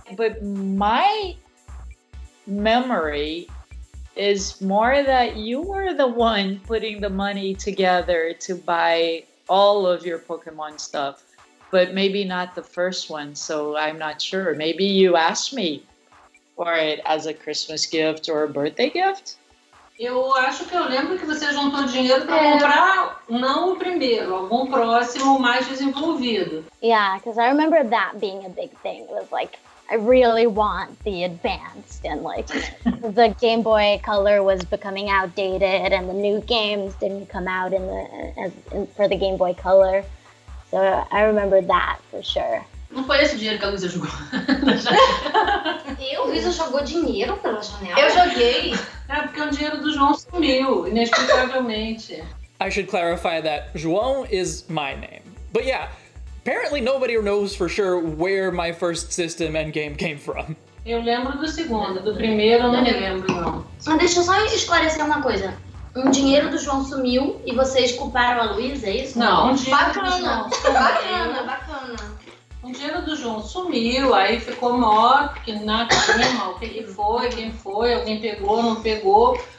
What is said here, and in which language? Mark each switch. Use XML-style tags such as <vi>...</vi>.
<en>But my memory is more that you were the one putting the money together to buy all of your Pokemon stuff, but maybe not the first one, so I'm not sure. Maybe you asked me for it as a Christmas gift or a birthday gift?</en> <pt>Eu acho que eu lembro que você juntou dinheiro para comprar, não o primeiro, algum próximo mais desenvolvido.</pt> <en>Yeah, because I remember that being a big thing. It was like, I really want the advanced, and like the Game Boy Color was becoming outdated and the new games didn't come out for the Game Boy Color. So I remember that for sure.</en> <pt>Não foi esse dinheiro que a Luísa jogou. A Luísa jogou dinheiro pela janela? Eu joguei. É porque o dinheiro do João sumiu, inexplicavelmente.</pt> <en>I should clarify that João is my name. But yeah, apparently nobody knows for sure where my first system and game came from.</en> <pt>Eu lembro do segundo, do primeiro eu não me lembro, não. Mas deixa eu só esclarecer uma coisa. Um dinheiro do João sumiu e vocês culparam a Luísa, é isso? Não, um dinheiro bacana, do João bacana. O dinheiro do João sumiu, aí ficou mó, que na cima, o que foi, quem foi, alguém pegou, não pegou.</pt>